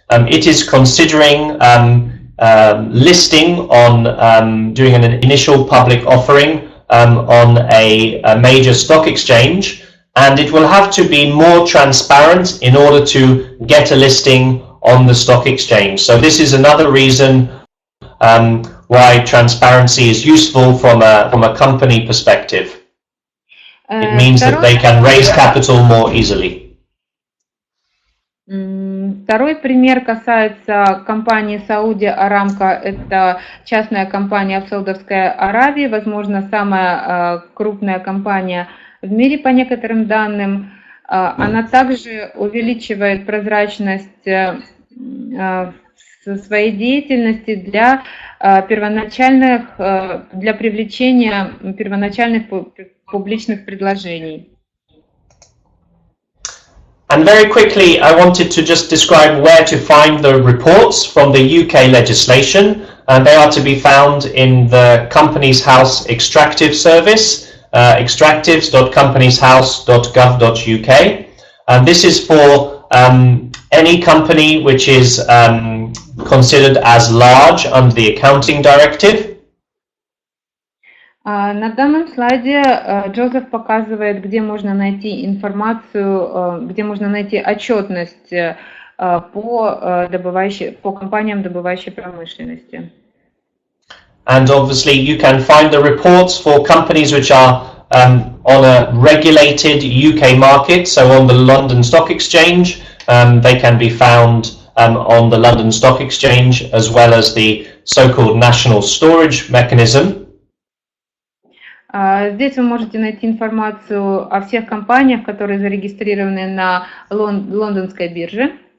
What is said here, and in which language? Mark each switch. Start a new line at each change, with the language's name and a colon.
English: It is considering listing on doing an initial public offering on a major stock exchange, and it will have to be more transparent in order to get a listing on the stock exchange. So this is another reason why transparency is useful from a company perspective. It means that they can raise capital more easily.
Russian: Второй пример касается компании Saudi Aramco. Это частная компания в Саудовской Аравии, возможно, самая крупная компания в мире по некоторым данным. Она также увеличивает прозрачность своей деятельности для привлечения первоначальных публичных предложений.
English: And very quickly, I wanted to just describe where to find the reports from the UK legislation, and they are to be found in the Companies House Extractive Service, extractives.companieshouse.gov.uk. And this is for any company which is considered as large under the Accounting Directive.
Russian: На данном слайде Джозеф показывает, где можно найти информацию, где можно найти отчетность по компаниям добывающей промышленности.
English: And obviously you can find the reports for companies which are on a regulated UK market, so on the London Stock Exchange. They can be found on the London Stock Exchange, as well as the so-called National Storage Mechanism.
Russian: Здесь вы можете найти информацию о всех компаниях, которые зарегистрированы на лондонской бирже.